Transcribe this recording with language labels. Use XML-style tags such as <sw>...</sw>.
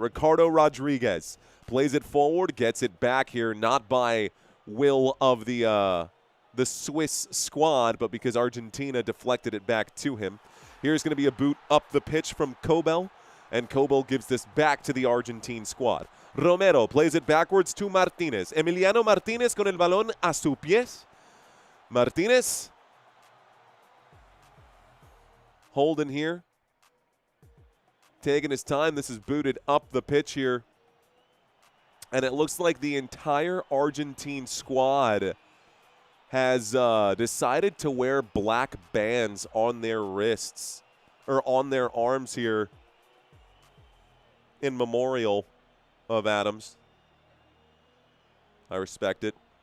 <en>Ricardo Rodriguez plays it forward, gets it back here, not by will of the Swiss squad, but because Argentina deflected it back to him. Here's going to be a boot up the pitch from Kobel, and Kobel gives this back to the Argentine squad. Romero plays it backwards to Martinez.</en> <es>Emiliano Martinez con el balón a sus pies.</es> <en>Martinez holding here, taking his time. This is booted up the pitch here. And it looks like the entire Argentine squad has decided to wear black bands on their wrists, or on their arms here, in memorial of Adams. I respect it.</en>